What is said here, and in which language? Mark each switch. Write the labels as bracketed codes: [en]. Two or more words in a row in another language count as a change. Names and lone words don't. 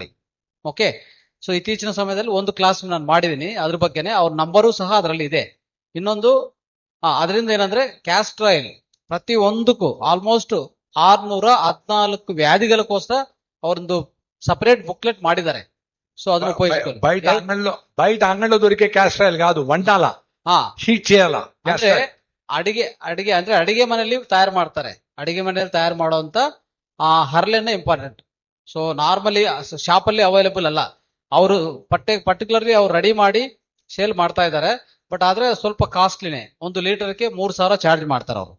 [kn] ಓಕೆ. ಸೊ ಇತ್ತೀಚಿನ ಸಮಯದಲ್ಲಿ ಒಂದು ಕ್ಲಾಸ್ ನಾನು ಮಾಡಿದ್ದೀನಿ, ಅದ್ರ ಬಗ್ಗೆನೆ. ಅವ್ರ ನಂಬರು ಸಹ ಅದರಲ್ಲಿ ಇದೆ. ಇನ್ನೊಂದು ಅದರಿಂದ ಏನಂದ್ರೆ ಕ್ಯಾಸ್ಟ್ರಾಯಿಲ್ ಪ್ರತಿ ಒಂದಕ್ಕೂ ಆಲ್ಮೋಸ್ಟ್ 614 ವ್ಯಾಧಿಗಳಕ್ಕೋಸ್ಕರ ಅವರೊಂದು [en] separate booklet [kn] ಮಾಡಿದ್ದಾರೆ. [te] సో ಅದನ್ನ ఉపయోగించుకోవాలి. బయట అంగడిలో దొరికే క్యాస్ట్రాయిల్ కాదు, వండాల, హీట్ చేయాల. [kn] ಅಂದ್ರೆ ಅಡಿಗೆ ಅಂದ್ರೆ ಅಡಿಗೆ ಮನೆಯಲ್ಲಿ ತಯಾರು ಮಾಡ್ತಾರೆ. ಅಡಿಗೆ ಮನೆಯಲ್ಲಿ ತಯಾರು ಮಾಡುವಂತ ಹರ್ಲೆಣ್ಣೆ ಇಂಪಾರ್ಟೆಂಟ್. ಸೊ [en] normally shop [kn] ಅಲ್ಲಿ ಅವೈಲೇಬಲ್ ಅಲ್ಲ. ಅವರು ಪರ್ಟಿಕ್ಯುಲರ್ಲಿ ಅವ್ರು ರೆಡಿ ಮಾಡಿ ಸೇಲ್ ಮಾಡ್ತಾ ಇದ್ದಾರೆ. ಬಟ್ ಆದ್ರೆ ಸ್ವಲ್ಪ ಕಾಸ್ಟ್ಲಿನೇ, 1 ಲೀಟರ್ಗೆ 3,000 ಚಾರ್ಜ್ ಮಾಡ್ತಾರೆ ಅವರು.